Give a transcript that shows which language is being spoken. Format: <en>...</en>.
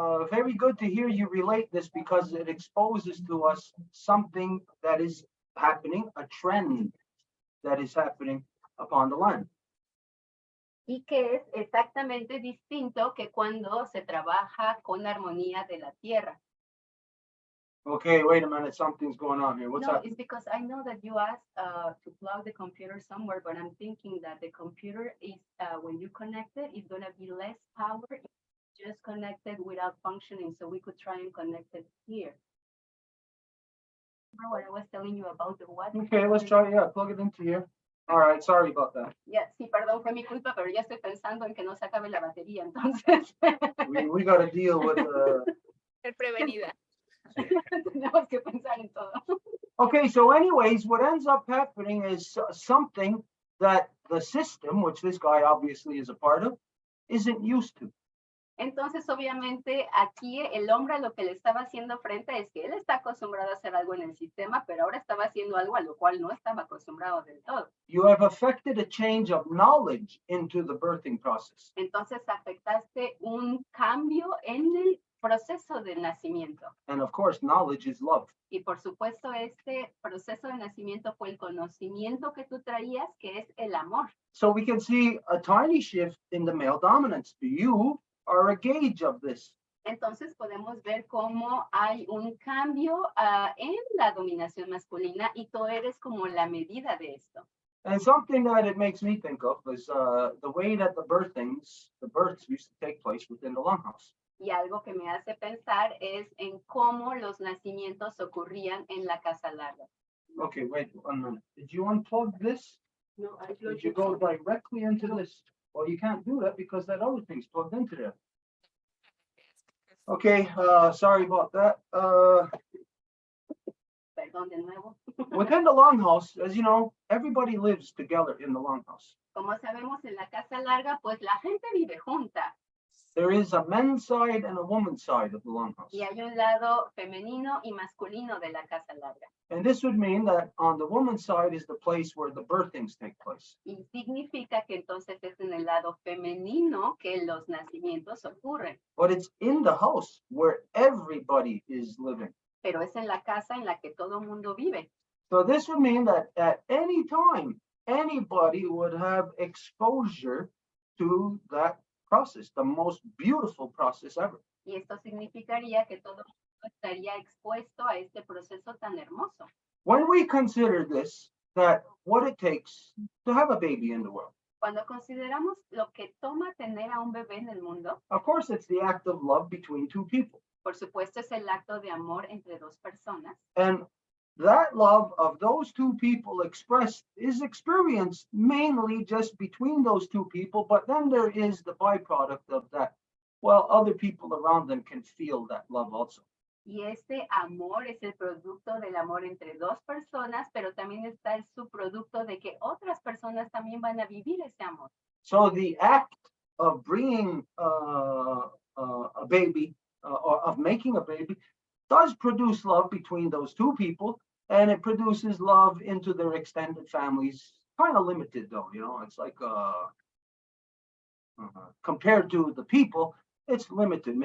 <en>very good to hear you relate this because it exposes to us something that is happening, a trend that is happening upon the land.</en> <es>Y que es exactamente distinto que cuando se trabaja con armonía de la tierra.</es> <en>Okay, wait a minute, something's going on here. What's No, up? it's because I know that you asked to plug the computer somewhere, but I'm thinking that the computer is, when you connect it, it's gonna be less power if it's just connected without functioning, so we could try and connect it here. Remember what I was telling you about the what? Okay, let's try, yeah, plug it into here. All right, sorry about that.</en> <es>Yeah, sí, perdón, fue mi culpa, pero ya estoy pensando en que no se acabe la batería, entonces.</es> <en>We gotta deal with,</en> <es>Ser prevenida. Tenemos que pensar en todo.</es> <en>okay, so anyways, what ends up happening is something that the system, which this guy obviously is a part of, isn't used to.</en> <es>Entonces, obviamente, aquí el hombre a lo que le estaba haciendo frente es que él está acostumbrado a hacer algo en el sistema, pero ahora estaba haciendo algo a lo cual no estaba acostumbrado del todo.</es> <en>You have affected a change of knowledge into the birthing process.</en> <es>Entonces, afectaste un cambio en el proceso del nacimiento.</es> <en>And of course, knowledge is love.</en> <es>Y por supuesto, este proceso de nacimiento fue el conocimiento que tú traías, que es el amor.</es> <en>So we can see a tiny shift in the male dominance. You are a gauge of this.</en> <es>Entonces podemos ver cómo hay un cambio en la dominación masculina y tú eres como la medida de esto.</es> <en>And something that it makes me think of is the way that the births used to take place within the longhouse.</en> <es>Y algo que me hace pensar es en cómo los nacimientos ocurrían en la casa larga.</es> <en>Okay, wait 1 minute. Did you unplug this? No, I Did plugged you it go in. directly into this? Well, you can't do that because that other thing's plugged into there. Okay, sorry about that.</en> <es>Perdón de nuevo.</es> <en>Within the longhouse, as you know, everybody lives together in the longhouse.</en> <es>Como sabemos, en la casa larga, pues la gente vive junta.</es> <en>There is a men's side and a woman's side of the longhouse.</en> <es>Y hay un lado femenino y masculino de la casa larga.</es> <en>And this would mean that on the woman's side is the place where the birthings take place.</en> <es>Y significa que entonces es en el lado femenino que los nacimientos ocurren.</es> <en>But it's in the house where everybody is living.</en> <es>Pero es en la casa en la que todo mundo vive.</es> <en>So this would mean that at any time, anybody would have exposure to that process, the most beautiful process ever.</en> <es>Y esto significaría que todo mundo estaría expuesto a este proceso tan hermoso.</es> <en>When we consider this, that what it takes to have a baby in the world,</en> <es>Cuando consideramos lo que toma tener a un bebé en el mundo,</es> <en>of course, it's the act of love between two people.</en> <es>por supuesto es el acto de amor entre dos personas.</es> <en>And that love of those two people expressed is experienced mainly just between those two people, but then there is the byproduct of that. Well, other people around them can feel that love also.</en> <es>Y este amor es el producto del amor entre dos personas, pero también está el subproducto de que otras personas también van a vivir ese amor.</es> <en>So the act of bringing a baby, or of making a baby, does produce love between those two people, and it produces love into their extended families. Kind of limited though, you know, it's like compared to the people, it's limited.</en>